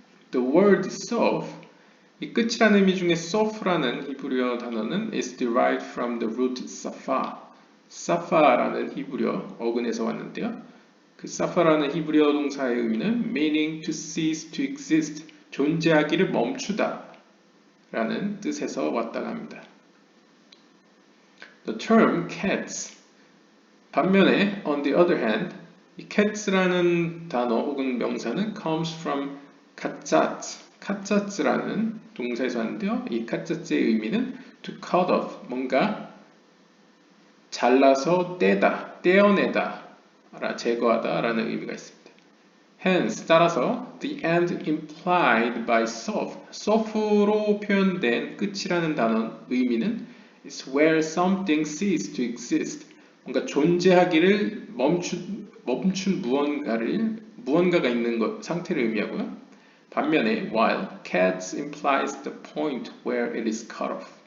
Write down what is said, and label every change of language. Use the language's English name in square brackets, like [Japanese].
[English] The word soft, [Korean] 이 끝이라는 의미 중에 soft라는 히브리어 단어는 [English] is derived from the root safa. [Korean] 사파라는 히브리어 어근에서 왔는데요. 그 사파라는 히브리어 동사의 의미는 [English] meaning to cease to exist, [Korean] 존재하기를 멈추다 라는 뜻에서 왔다고 합니다. [English] The term cats, [Korean] 반면에 [English] on the other hand, [Korean] 이 cats라는 단어 혹은 명사는 [English] comes from [Korean] 카짜츠라는 동사에서 왔는데요. 이 카짜츠의 의미는 [English] to cut off, [Korean] 뭔가 잘라서 떼다, 떼어내다, 제거하다 라는 의미가 있습니다. [English] Hence, [Korean] 따라서 [English] the end implied by soft로 [Korean] 표현된 끝이라는 단어 의미는 [English] is where something ceases to exist. [Korean] 뭔가 존재하기를 멈춘 무언가가 있는 상태를 의미하고요. 반면에 [English] while cats implies the point where it is cut off.